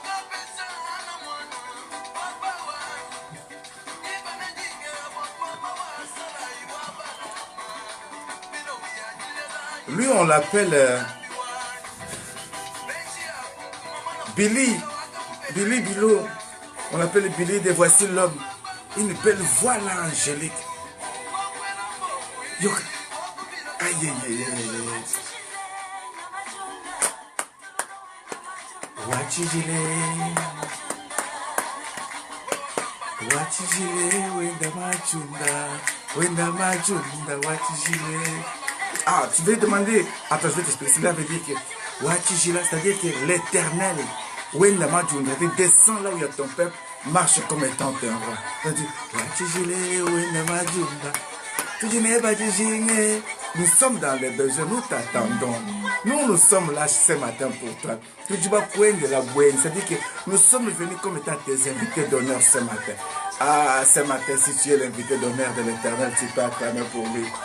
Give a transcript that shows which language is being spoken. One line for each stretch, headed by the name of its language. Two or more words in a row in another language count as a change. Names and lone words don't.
French: Lui, on l'appelle Billy. Bilo. On l'appelle Billy de Voici l'homme. Une belle voix là, angélique. Yo. Aïe, aïe, aïe, aïe.
Luba-Lulua: Wachijile, wenda machunda, wachijile.
French: Ah, tu veux demander, attends, je vais t'expliquer, cela veut dire que wachijila, c'est-à-dire que l'éternel,
Luba-Lulua: wenda machunda,
French: tu descends là où il y a ton peuple, marche comme étant un roi. C'est-à-dire,
Luba-Lulua: wachijile, wenda machunda.
French: Nous sommes dans les besoins, nous t'attendons. Nous sommes là ce matin pour toi. Tu vas prendre de la boîte. C'est-à-dire que nous sommes venus comme étant tes invités d'honneur ce matin. Ah, ce matin, si tu es l'invité d'honneur de l'Éternel, tu peux acclamer pour lui.